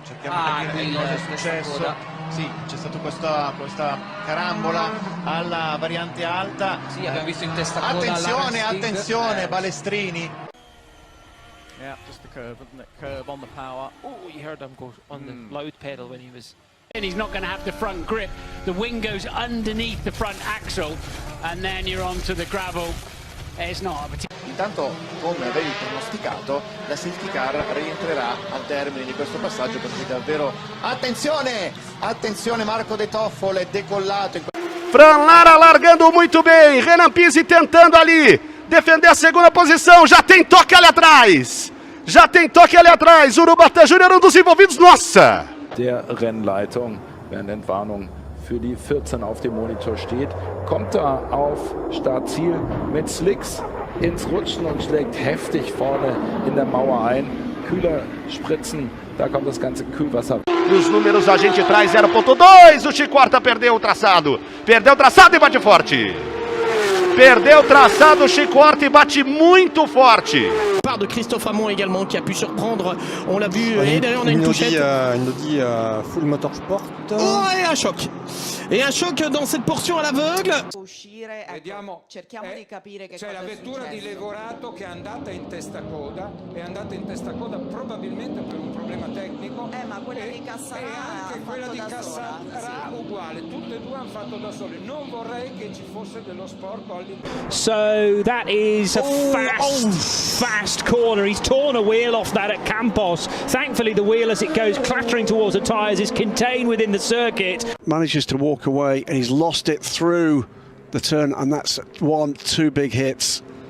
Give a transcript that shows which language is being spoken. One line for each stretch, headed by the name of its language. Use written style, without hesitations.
Italian: Sì, c'è stata questa carambola alla variante alta. Sì, abbiamo visto in testa coda. Attenzione, Balestrini.
English: Yeah, just the curb, isn't it? Curb on the power. Oh, you heard him go on the load pedal when he was... And he's not going to have the front grip. The wing goes underneath the front axle, and then you're onto the gravel. It's not a particular...
Italian: Intanto, come avevi pronosticato, la safety car rientrerà al termine di questo passaggio, per cui davvero attenzione! Attenzione, Marco De Toffolo è decollato.
Portuguese: Fran Lara largando muito bem, Renan Pizzi tentando ali defender a segunda posição, já tem toque ali atrás. Urubata Júnior, um dos envolvidos, nossa!
German: Der Rennleitung, während Entwarnung für die 14 auf dem Monitor steht, kommt er auf Startziel mit Slicks ins Rutschen und schlägt heftig vorne in der Mauer ein. Kühler spritzen, da kommt das ganze Kühlwasser.
Portuguese: Os números a gente traz 0.2, o Chicorta perdeu o traçado. Perdeu o traçado e bate forte. Perdeu o traçado, o Chicorta e bate muito forte.
French: Part de Christophe Hamon également qui a pu surprendre, on l'a vu, et derrière on a une touchette. Une Audi full motorsport. Oh, et un choc. Et un choc dans cette portion à l'aveugle.
Italian: Vediamo, c'è la vettura di Levorato che è andata in testa coda, probabilmente per un problema tecnico. Ma quella di Cassarà e anche quella di Cassarà uguale, tutte e due hanno fatto da soli. Non vorrei che ci fosse dello sporco all'interno.
English: So that is a fast corner. He's torn a wheel off that at Campos. Thankfully the wheel as it goes clattering towards the tyres is contained within the circuit. Manages to walk away and he's lost it through the turn, and that's two big hits.